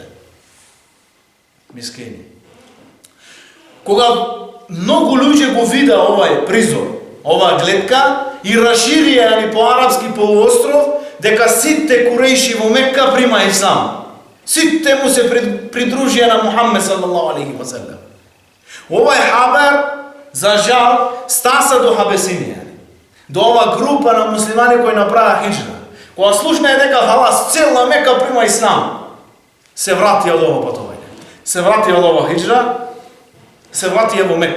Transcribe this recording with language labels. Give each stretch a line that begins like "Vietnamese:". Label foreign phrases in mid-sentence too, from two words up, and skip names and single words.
Macedonian: Мискини. Кога многу луѓе го вида овај призор, оваа гледка и расширија ни по арапски полуостров дека сите Курейши во Мекка прима ислам. Сите му се придружија на Мухаммед
Arabic: صلى الله عليه وسلم.
Macedonian: Овај хабар, за жал, стаса до Хабесинија, до ова група на муслимани кои направа хиджра. Кога слушна дека халас цела Мека прима ислам, се вратија од ова патување. Се вратија од ова хиджра, се вратија во Мекка.